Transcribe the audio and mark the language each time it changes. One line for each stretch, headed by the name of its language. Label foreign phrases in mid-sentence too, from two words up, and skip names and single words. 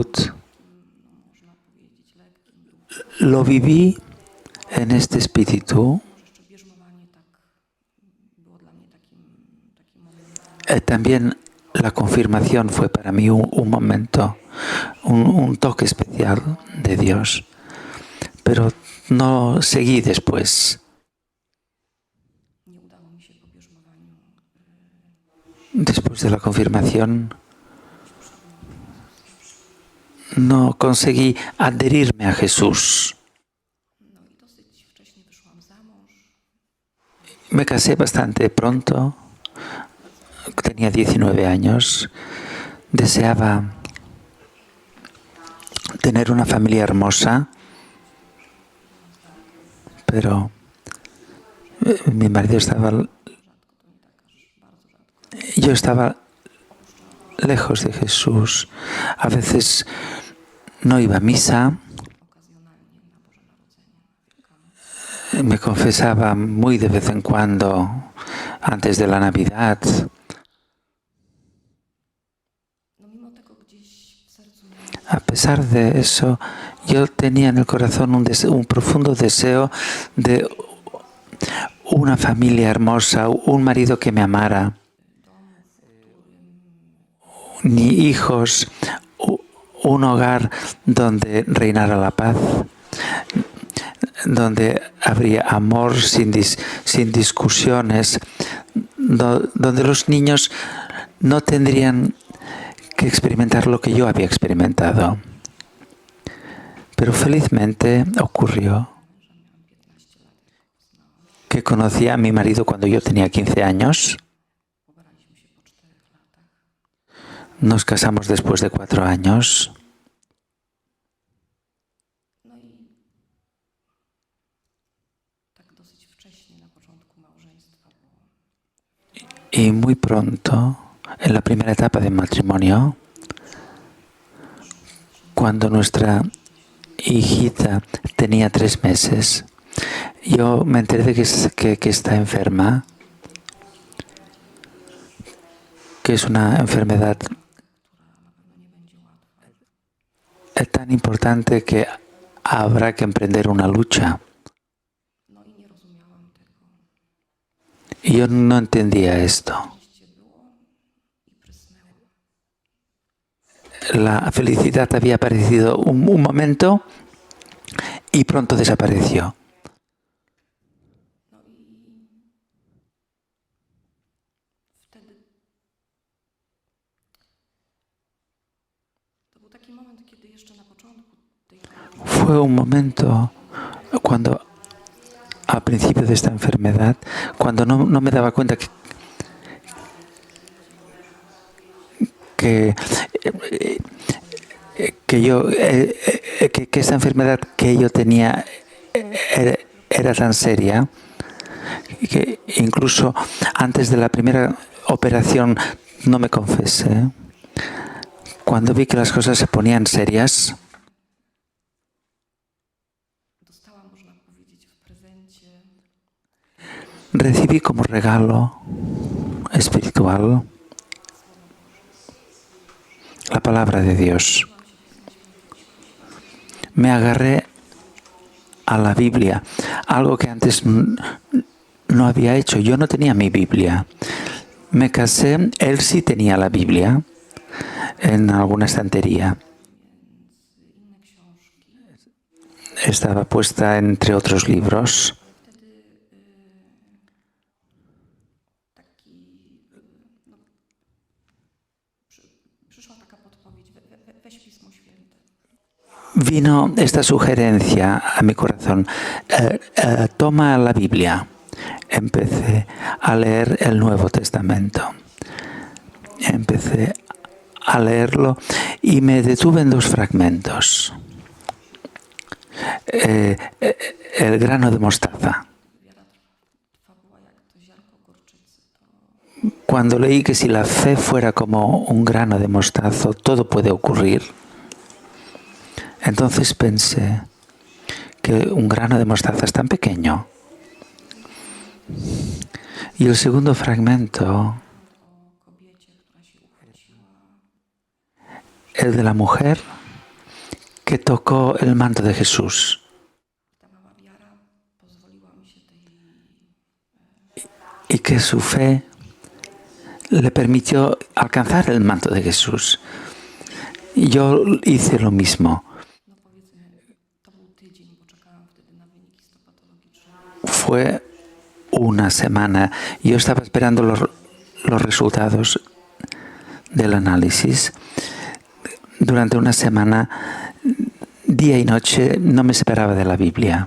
Polish: można powiedzieć lekkim duchem.
Spanish: lo viví en este espíritu.
Polish: Może jeszcze bierzmowanie tak było dla mnie takim momentem.
Spanish: También la confirmación fue para mí un momento, un toque especial de Dios. Pero no seguí después.
Polish: Nie udało mi się po bierzmowaniu
Spanish: Después de la confirmación, no conseguí adherirme a Jesús.
Polish: no i dosyć wcześnie wyszłam za mąż.
Spanish: Me casé bastante pronto, tenía 19 años, deseaba tener una familia hermosa, pero mi marido estaba, yo estaba lejos de Jesús. A veces no iba a misa,
Polish: Okazjonalnie na Boże Narodzenie, na Wielkanoc.
Spanish: me confesaba muy de vez en cuando antes de la Navidad.
Polish: No mimo tego gdzieś w sercu miałam
Spanish: A pesar de eso, yo tenía en el corazón un profundo deseo de una familia hermosa, un marido que me amara,
Polish: domu, w którym
Spanish: ni hijos, un hogar donde reinara la paz, donde habría amor sin discusiones, donde los niños no tendrían que experimentar lo que yo había experimentado. Pero felizmente ocurrió que conocí a mi marido cuando yo tenía 15 años.
Polish: pobraliśmy się po 4 latach.
Spanish: Nos casamos después de 4 años.
Polish: No i tak dosyć wcześnie na początku małżeństwa, bo
Spanish: Y muy pronto, en la primera etapa del matrimonio, cuando nuestra hijita tenía 3 meses, yo me enteré de que está enferma, que es una enfermedad
Polish: która na pewno nie będzie łatwa.
Spanish: tan importante que habrá que emprender una lucha.
Polish: No i nie rozumiałam tego.
Spanish: Y yo no entendía esto.
Polish: Oczywiście było i prysnęło.
Spanish: La felicidad había aparecido un momento y pronto desapareció.
Polish: No i wtedy to był taki moment, kiedy jeszcze na początku tej
Spanish: Fue un momento cuando, al principio de esta enfermedad, cuando no me daba cuenta que esta enfermedad que yo tenía era tan seria, que incluso antes de la primera operación no me confesé. Cuando vi que las cosas se ponían serias,
Polish: dostałam, można powiedzieć, w prezencie
Spanish: recibí como regalo espiritual la palabra de Dios. Me agarré a la Biblia, algo que antes no había hecho. Yo no tenía mi Biblia. Me casé, él sí tenía la Biblia en alguna estantería.
Polish: między inne książki.
Spanish: Estaba puesta entre otros libros.
Polish: Wtedy taki, no, przyszła taka podpowiedź, weź Pismo Święte.
Spanish: Vino esta sugerencia a mi corazón. Toma la Biblia. Empecé a leer el Nuevo Testamento. Empecé a leerlo Y me detuve en dos fragmentos. El grano de mostaza.
Polish: Wiara trwa była jak to ziarnko gorczycy.
Spanish: Cuando leí que si la fe fuera como un grano de mostazo, todo puede ocurrir, entonces pensé que un grano de mostaza es tan pequeño. Y el segundo fragmento,
Polish: O kobiecie, która się uchwyciła
Spanish: el de la mujer que tocó el manto de Jesús
Polish: ta mała wiara pozwoliła mi się tej
Spanish: y que su fe le permitió alcanzar el manto de Jesús. Y yo hice lo mismo.
Polish: no powiedzmy, to był tydzień, bo czekałam wtedy na wyniki histopatologiczne.
Spanish: Fue una semana. Yo estaba esperando los resultados del análisis. Durante una semana, día y noche, no me separaba de la Biblia.